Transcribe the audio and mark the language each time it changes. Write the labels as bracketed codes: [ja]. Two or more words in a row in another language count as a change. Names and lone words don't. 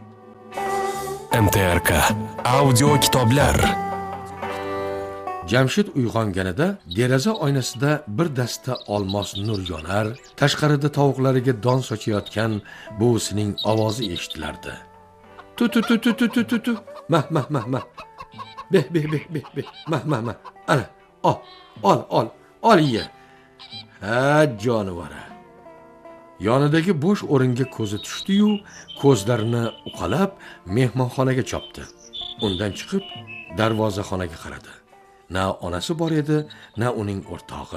[uz] MTRK audio kitoblar. Jamshid uyg'onganida deraza oynasida bir dasta olmos nur yonar, tashqarida tovuqlariga don sochayotgan buvisining ovozi eshitilardi. "Tu tu tu tu tu tu tu tu. Mah mah mah mah. Beh beh beh beh beh. Mah mah mah. Ana, ol ye." "Ha, jonivora." Yonidagi bo'sh o'ringa ko'zi tushdi-yu, ko'zlarini uqalab mehmonxonaga chopdi. Undan chiqib darvozaxonaga qaradi. Na onasi bor edi, na uning o'rtog'i.